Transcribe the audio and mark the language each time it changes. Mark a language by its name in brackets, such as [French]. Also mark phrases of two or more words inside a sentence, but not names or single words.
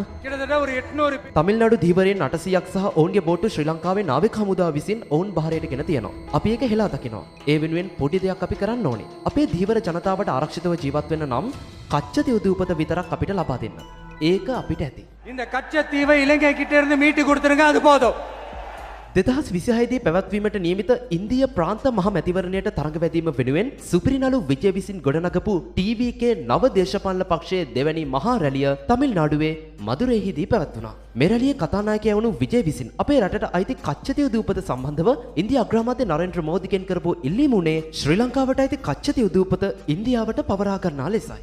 [Sinhala] තමිල්නාඩු ධීවරයන් 800ක් සහ ඔවුන්ගේ බෝට්ටු ශ්‍රී ලංකාවේ නාවික හමුදාව විසින් ඔවුන් බහරයට ගෙන තියෙනවා. අපි ඒක හෙලා දකිනවා. ඒ වෙනුවෙන් පොඩි දෙයක් අපි කරන්න ඕනේ. අපේ ධීවර ජනතාවට ආරක්ෂිතව ජීවත් වෙන්න නම් කච්චති උදූපත විතරක් අපිට ලබා දෙන්න. ඒක අපිට ඇති. [Tamil] இந்த கச்சத்தீவை இலங்கை கிட்ட இருந்து மீட்டு கொடுத்துருங்க அது போதும். [Sinhala] 2026 දී පැවැත්වීමට නියමිත ඉන්දිය ප්‍රාන්ත මහ මැතිවරණයට තරඟ වැදීම වෙනුවෙන් සුපිරිනලු විජය විසින් ගොඩනගපු TVK නව දේශපාලන පක්ෂයේ දෙවැනි මහා රැළිය තමිල්නාඩුවේ මදුරේහිදී පැවැත්වුණා. මේ රැළියේ කතානායකයා වුණු විජය විසින් අපේ රටට අයිති කච්චතිය උදූපත සම්බන්ධව ඉන්දියා අග්‍රාමාත්‍ය නරේන්ද්‍ර මෝදිගෙන් කරපු ඉල්ලීම උනේ ශ්‍රී ලංකාවට අයිති කච්චතිය උදූපත ඉන්දියාවට පවරා ගන්නා ලෙසයි.